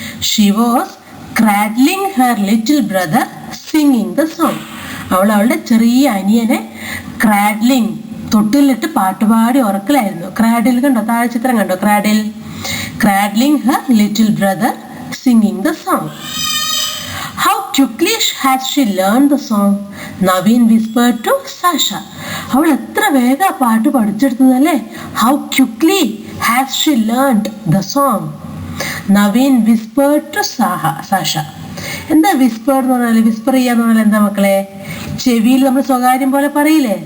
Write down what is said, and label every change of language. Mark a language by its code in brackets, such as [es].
[en] She was cradling her little brother singing the song. [ml] അവൾ അവളുടെ ചെറിയ അനിയനെ ക്രാഡ്ലിംഗ്, തൊട്ടിലിട്ട് പാട്ടുപാടി ഉറക്കലായിരുന്നു. ക്രാഡിൽ കണ്ടോ? താഴെ ചിത്രം കണ്ടോ? [en] Cradling her little brother singing the song. How quickly has she learned the song? Naveen whispered to Sasha. [ml] അവൾ എത്ര വേഗം ആ പാട്ട് പഠിച്ചെടുത്തതല്ലേ. [en] How quickly has she learned the song? Naveen whispered to Sasha. [ml] എന്താ വിസ്പർ എന്ന് പറഞ്ഞാൽ? വിസ്പർ ചെയ്യാന്ന് പറഞ്ഞാൽ എന്താ മക്കളെ? ചെവിയിൽ നമ്മൾ സ്വകാര്യം പോലെ പറയില്ലേ.